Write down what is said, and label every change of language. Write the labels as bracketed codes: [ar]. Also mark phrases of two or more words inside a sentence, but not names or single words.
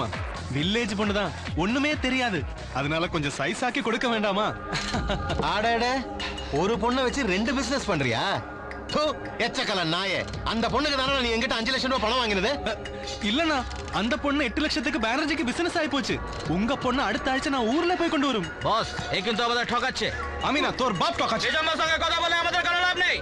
[ta] வில்லேஜ் பொண்ணுதான், ஒண்ணுமே தெரியாது, அதனால கொஞ்சம் சைஸ் ஆக்கி கொடுக்க வேண்டாமா? ஆடே, ஒரு பொண்ணை வச்சு 2 பிசினஸ் பண்றியா? எச்சக்கல நாயே, அந்த பொண்ணுக்கு தானே நீ எங்கிட்ட 5 லட்சம் ரூபாய் பணம் வாங்கினது? இல்லண்ணா, அந்த பொண்ணு 8 லட்சத்துக்கு பானர்ஜிக்கு பிசினஸ் ஆயி போச்சு. உங்க பொண்ணு அடுத்த ஆഴ്ച நான் ஊர்ல போய் கொண்டு வரும். [bn] বস এই কিন্তু আমাদের ঠকাচ্ছে। আমি না, তোর বাপ ঠকাচ্ছে। এই জন্য সঙ্গে কথা বলে আমাদের কোনো লাভ নেই।